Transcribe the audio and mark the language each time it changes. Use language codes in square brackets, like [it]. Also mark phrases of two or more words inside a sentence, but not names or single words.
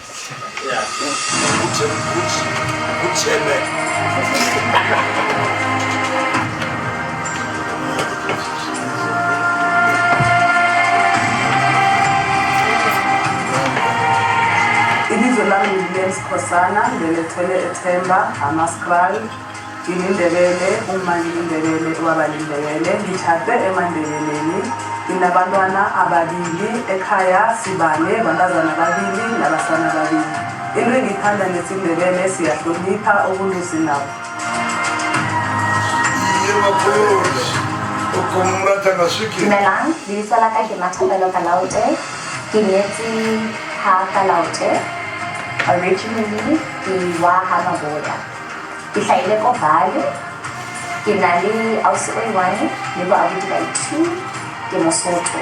[en] Yeah. Good chairman. [nr] Ilizwe lami ngilens Khosana, ngilethele eThemba, amaskral, ngilindebele, uma ngilindebele, ubaba lindebele, ngithathe eMandebeleni, nginabantwana ababili, ekhaya sibane, bantazana ababili, nabasana ababili. Into engithanda ngesindebele siyahlonipha ubuntu sinabo. [st] Dumelang, lebitso la ka ke Mathapelo Kalaote, ke nyetse ha Kalaote. Originally, ke wa ha Maboda. Ke hlahile ko Vaal, ke na le ausi o i-1 le bo abuti ba i-2, ke Mosotho.